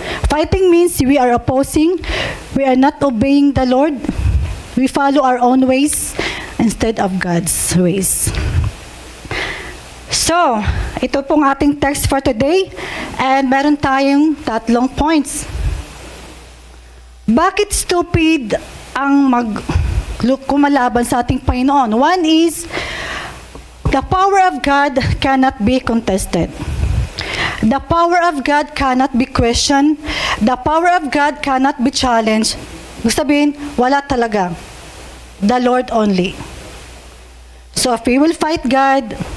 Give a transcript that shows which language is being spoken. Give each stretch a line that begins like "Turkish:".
English: Fighting means we are opposing, we are not obeying the Lord. We follow our own ways instead of God's ways.
Filipino: So, ito pong ating text
English: for today,
Filipino: and meron tayong 3 points. Bakit stupid ang kumalaban sa ating Panginoon?
English: One is, the power of God cannot be contested. The power of God cannot be questioned. The power of God cannot be challenged.
Filipino: Gusto sabihin, wala talaga.
English: The Lord only. So if we will fight God,